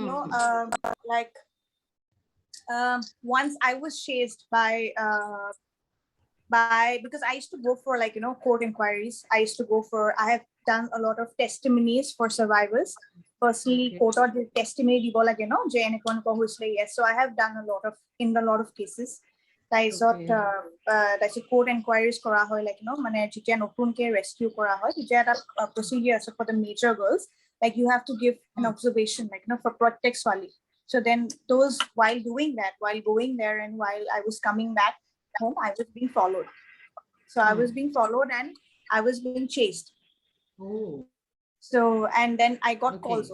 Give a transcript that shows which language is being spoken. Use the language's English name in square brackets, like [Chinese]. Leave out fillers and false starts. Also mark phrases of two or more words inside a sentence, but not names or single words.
[English] Mm. like once I was chased by, because I used to go for, like, court inquiries. I used to go for, I have done a lot of testimonies for survivors personally. Okay. Court or testimony [Assamese] দিব লাগে ন যে এনেকুৱা এনেকুৱা হৈছিলে, [English] yes. So I have done a lot of, in a lot of cases. Okay. [Assamese] তাৰপিছত [English] court inquiries [Assamese] কৰা হয়, like, মানে যেতিয়া নতুনকে rescue কৰা হয়, তেতিয়া এটা procedure আছে [English] for the major girls, like you have to give an Mm. observation, like, for protect ছোৱালী. So then those, while doing that, while going there, and while I was coming back home, I was being followed. So I was Mm. being followed, and I was being chased. Oh. So, and then I got calls